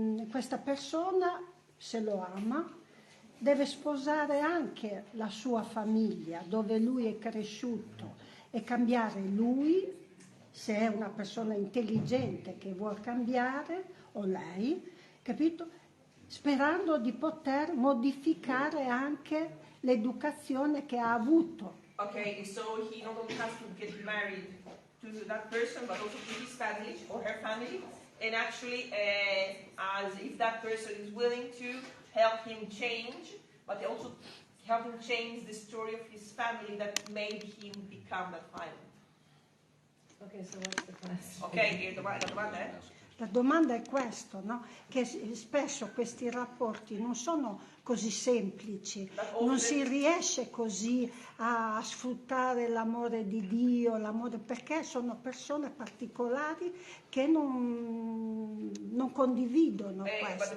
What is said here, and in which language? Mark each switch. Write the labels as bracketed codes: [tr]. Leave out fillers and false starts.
[it] Questa persona, se lo ama, deve sposare anche la sua famiglia, dove lui è cresciuto, e cambiare lui, se è una persona intelligente che vuol cambiare, o lei, capito? Sperando di poter modificare anche l'educazione che ha avuto. [en] Okay, so he not only has to get married to that person, but also to his family or her family, and actually, as if that person is willing to help him change, but also help him change the story of his family that made him become that violent. Okay, so what's the question? [it] Ok, la domanda è? La domanda è questo, no? Che spesso questi rapporti non sono così semplici, non si riesce così a sfruttare l'amore di Dio, l'amore, perché sono persone particolari che non condividono questo.